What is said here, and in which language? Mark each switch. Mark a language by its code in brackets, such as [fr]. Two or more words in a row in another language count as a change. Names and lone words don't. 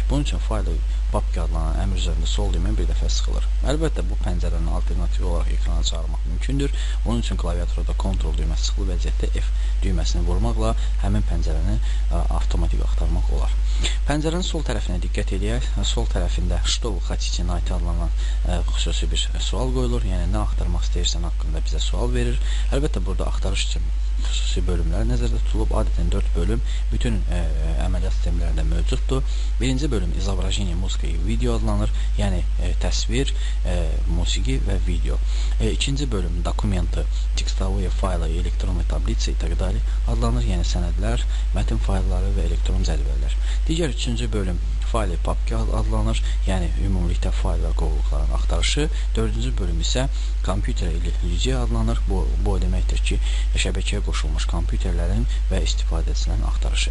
[az] Bunun üçün faylı papka adlanan əmr üzərində sol düymə bir dəfə sıxılır. Əlbəttə, bu pəncərənin alternativi olaraq ekrana çağırmaq mümkündür. Bunun üçün klaviaturada Ctrl düyməsi sıxılı vəziyyətdə F düyməsini vurmaqla həmin pəncərəni avtomatik axtarmaq olar. Pəncərənin sol tərəfinə diqqət edək. Sol tərəfində [ru] "Что вы хотите найти" [az] adlanan xüsusi bir sual qoyulur. Yəni, nə axtarmaq istəyirsən haqqında bizə sual verir. Əlbəttə, burada axtarış üçün xüsusi bölümlər nəzərdə tutulub. Adətən 4 bölüm bütün əməliyyat sistemlərində mövcuddur. Birinci bölüm [ru] "Изображение, музыка и видео" [az] adlanır. Yəni, təsvir, musiqi və video. İkinci bölüm [ru] "Документы, текстовые файлы, электронные таблицы и так далее" [az] adlanır. Yəni, sənədlər, mətin faylları və elektron cədvəllər. Digər üçüncü bölüm "Fayl papka" adlanır. Yəni, ümumilikdə fayl və qovluqların axtarışı. Dördüncü bölüm isə "Kompüter ilə ilgili" adlanır. Bu o deməkdir ki, şəbəkəyə qoşulmuş kompüterlərin və istifadəçilərin axtarışı.